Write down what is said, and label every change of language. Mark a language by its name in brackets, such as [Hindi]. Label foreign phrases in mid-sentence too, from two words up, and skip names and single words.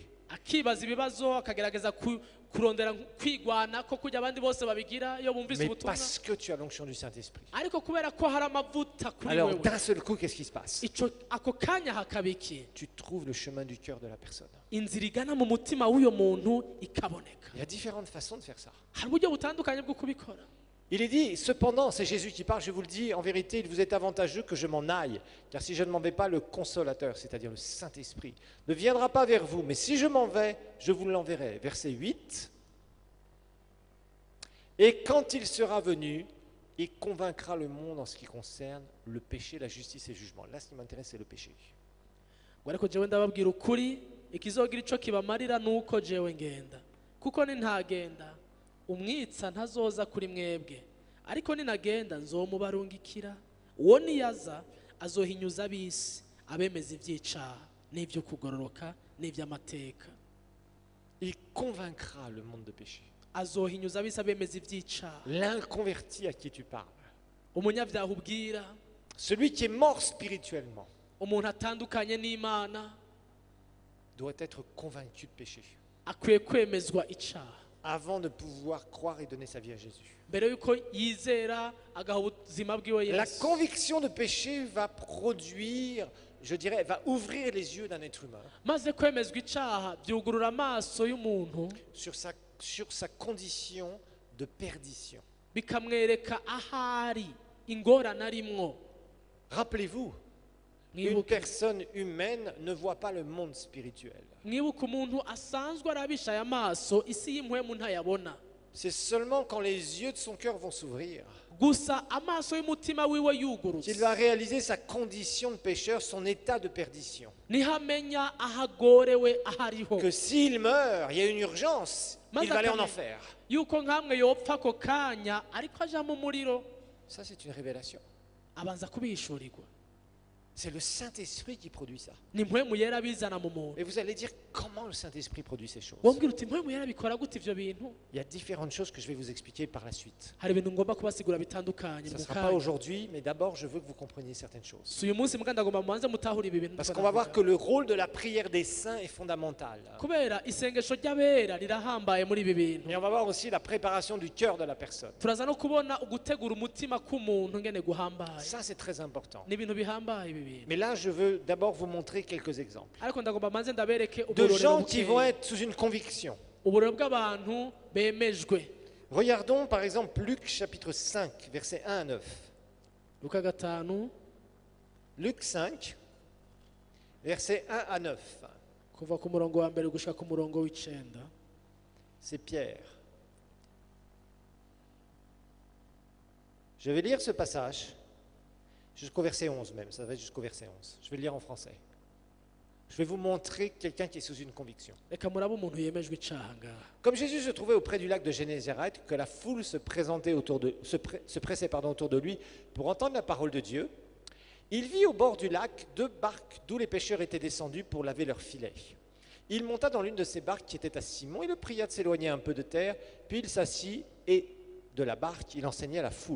[Rundi] akibaza ibibazo akagerageza kurondera kwigwana ko kujya abandi bose babigira iyo bumvise [French] Mais [Rundi] ubutumwa [French] parce que tu as l'onction du Saint-Esprit. [Rundi] ariko kubera ko hari amavuta kuri [French] Alors, [Rundi] wewe [French] d'un seul coup, qu'est-ce qui se passe? [Rundi] ako kanya hakaba iki [French] Tu trouves le chemin du cœur de la personne. [Rundi] inzira igana mu mutima w'uyo muntu ikaboneka [French] Il y a différentes façons de faire ça. [Rundi] hari uburyo butandukanye bwo kubikora [French] Il est dit, cependant, c'est Jésus qui parle, je vous le dis, en vérité, il vous est avantageux que je m'en aille, car si je ne m'en vais pas, le consolateur, c'est-à-dire le Saint-Esprit, ne viendra pas vers vous, mais si je m'en vais, je vous l'enverrai. Verset 8. Et quand il sera venu, il convaincra le monde en ce qui concerne le péché, la justice et le jugement. Là, ce qui m'intéresse, c'est le péché. [Rundi] ngo ariko jewe ndababwira ukuri ikizogira ico kibamarira nuko jewe ngenda kuko nintagenda umwitsa ntazoza kuri mwebwe ariko ninagenda nzomubarungikira uwo niyaza azohinyuza ab'isi abemeza ivyicaha n'ivyo kugororoka n'ivy'amateka [French] Il convaincra le monde de péché. [Rundi] azohinyuza ab'isi abemeza ivyicaha [French] L'inconverti à qui tu parles, [Rundi] umunyavyaha ubwira [French] celui qui est mort spirituellement, [Rundi] umuntu atandukanye n'imana [French] doit être convaincu de péché. [Rundi] akwiye kwemezwa icaha [French] avant de pouvoir croire et donner sa vie à Jésus. [Rundi] mbere yuko yizera agaha ubuzima bwiwe [French] La [Rundi] Yesu. [French] conviction de péché va produire, je dirais, va ouvrir les yeux d'un être humain [Rundi] maze kwemezwa icaha byugurura amaso y'umuntu [French] sur sa condition de perdition. [Rundi] bikamwereka ahari ingorane arimwo. [French] Rappelez-vous, une [Rundi] Mwibuke [French] personne humaine ne voit pas le monde spirituel. [Rundi] mwibuke umuntu asanzwe arabisha aya maso isi y'impwemu ntayabona. [French] C'est seulement quand les yeux de son cœur vont s'ouvrir [Rundi] gusa amaso y'umutima wiwe [French] qu'il [Rundi] yugurutse [French] va réaliser sa condition de pécheur, son état de perdition. [Rundi] nihamenya ahagorewe ahariho, [French] Que s'il meurt, il y a une urgence, il va aller en enfer. [Rundi] yuko nkamwe yopfa ako kanya ariko aja mu muriro. [French] Ça, c'est une révélation. [Rundi] abanza kubishurirwa. [French] C'est le Saint-Esprit qui produit ça. [Rundi] ni impwemu yera bizana mu muntu. [French] Et vous allez dire, comment le Saint-Esprit produit ces choses? [Rundi] wombwira uti impwemu yera bikora gute ivyo bintu? [French] Il y a différentes choses que je vais vous expliquer par la suite. [Rundi] hari ibintu ngomba kubasigura bitandukanye [French] Ça ne [Rundi] mu [French] sera pas [Rundi] kanya. [French] aujourd'hui, mais d'abord, je veux que vous compreniez certaines choses. [Rundi] si uyu munsi mbwa ndagomba mubanze mutahure ibi bintu [French] Parce [Rundi] ndiko [French] qu'on va voir [Rundi] ndavuga. [French] que le rôle de la prière des saints est fondamental. [Rundi] kubera isengesho ry'abera rirahambaye muri ibi bintu. [French] Et on va voir aussi la préparation du cœur de la personne. [Rundi] turaza no kubona ugutegura umutima k'umuntu ngene guhambaye. [French] Ça, c'est très important. [Rundi] ni ibintu bihambaye ibi bintu. [French] Mais là, je veux d'abord vous montrer quelques exemples [Rundi] ariko ndagomba manze ndabereke [French] de [Rundi] uburorero [French] gens qui vont [Rundi] bukeya. [French] être sous une conviction. [Rundi] uburorero bw'abantu bemejwe. [French] Regardons par exemple Luc chapitre 5, versets 1 à 9. [Rundi] luka 5 [French] Luc 5, versets 1 à 9. [Rundi] kuva ku murongo wa mbere gushika ku murongo w'icenda. [French] C'est Pierre. Je vais lire ce passage jusqu'au verset 11 même, ça va être jusqu'au verset 11. Je vais le lire en français. Je vais vous montrer quelqu'un qui est sous une conviction. [Rundi] reka murabe umuntu yemejwe icaha ngaha. [French] Comme Jésus se trouvait auprès du lac de Génézareth, que la foule se pressait autour de lui pour entendre la parole de Dieu, il vit au bord du lac 2 barques d'où les pêcheurs étaient descendus pour laver leurs filets. Il monta dans l'une de ces barques qui était à Simon et le pria de s'éloigner un peu de terre, puis il s'assit et de la barque il enseignait à la foule.